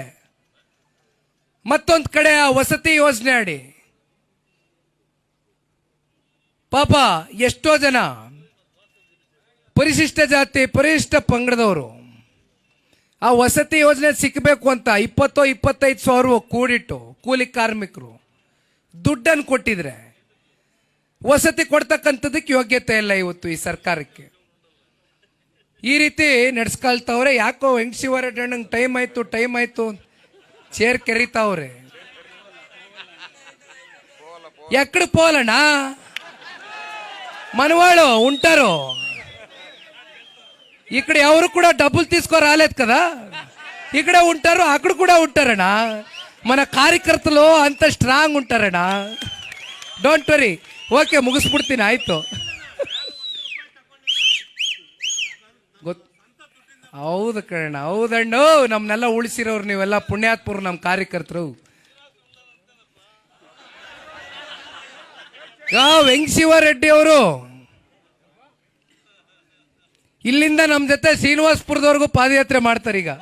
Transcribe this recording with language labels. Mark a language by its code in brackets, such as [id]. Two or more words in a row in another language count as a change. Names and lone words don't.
[kn] ಮತ್ತೊಂದು ಕಡೆ ಆ ವಸತಿ ಯೋಜನೆ ಅಡಿ ಪಾಪ ಎಷ್ಟೋ ಜನ ಪರಿಶಿಷ್ಟ ಜಾತಿ ಪರಿಶಿಷ್ಟ ಪಂಗಡದವರು ಆ ವಸತಿ ಯೋಜನೆ ಸಿಕ್ಕಬೇಕು ಅಂತ 20-25 ಸಾವಿರ ಕೂಡಿಟ್ಟು ಕೂಲಿ ಕಾರ್ಮಿಕರು ದುಡ್ಡನ್ನು ಕೊಟ್ಟಿದ್ರೆ ವಸತಿ ಕೊಡ್ತಕ್ಕಂಥದ್ದಕ್ಕೆ ಯೋಗ್ಯತೆ ಇಲ್ಲ ಇವತ್ತು ಈ ಸರ್ಕಾರಕ್ಕೆ. ಈ ರೀತಿ ನಡೆಸ್ಕೊಳ್ತಾವ್ರೆ. ಯಾಕೋ ವೆಂಕಟೇಶ್ವರಣ್ಣಂಗೆ ಟೈಮ್ ಆಯ್ತು ಚೇರ್ ಕೆರಿತಾವ್ರೆ. [te] ఎక్కడ పోలన్న మనవాళ్ళు ఉంటారు ఇక్కడ, ఎవరు కూడా డబ్బులు తీసుకో రాలేదు కదా, ఇక్కడే ఉంటారు, అక్కడ కూడా ఉంటారಣ್ಣ. మన కార్యకರ್ತలు అంత స్ట్రాంగ్ ఉంటారಣ್ಣ. [en] Don't worry. [kn] ಓಕೆ, ಮುಗಿಸ್ಬಿಡ್ತೀನಿ. ಆಯ್ತು, ಹೌದು ಕಣ, ಹೌದಣ್ಣು. ನಮ್ಮನ್ನೆಲ್ಲ ಉಳಿಸಿರೋರು ನೀವೆಲ್ಲ ಪುಣ್ಯಾತ್ಮರು, ನಮ್ಮ ಕಾರ್ಯಕರ್ತರು. ವೆಂಕಟೇಶ್ವರರೆಡ್ಡಿ ಅವರು ಇಲ್ಲಿಂದ ನಮ್ಮ ಜೊತೆ ಶ್ರೀನಿವಾಸಪುರದವರೆಗೂ ಪಾದಯಾತ್ರೆ ಮಾಡ್ತಾರೆ ಈಗ.